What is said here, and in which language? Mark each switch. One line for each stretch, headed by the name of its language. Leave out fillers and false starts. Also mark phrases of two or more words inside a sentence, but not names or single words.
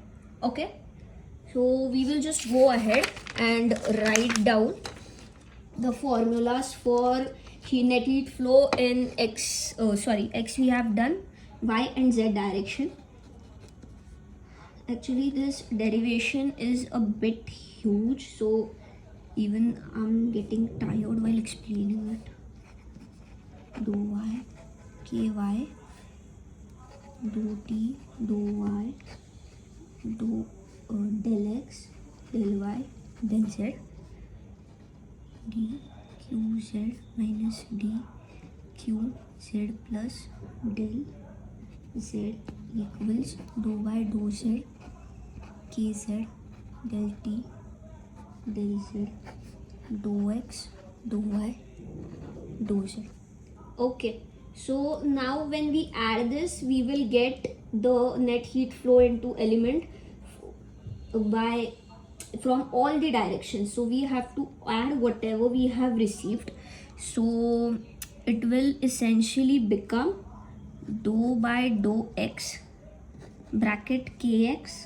English: Okay, so we will just go ahead and write down the formulas for net heat flow in x we have done, y and z direction. Actually this derivation is a bit huge, so even I'm getting tired while explaining it. Dou y ky dou t, dou y, del x, del y, del z, dqz minus dqz plus del z equals dou y dou z kz del t del z dou x dou y dou z. Okay, so now when we add this, we will get the net heat flow into element by from all the directions. So we have to add whatever we have received. So it will essentially become dou by dou x bracket kx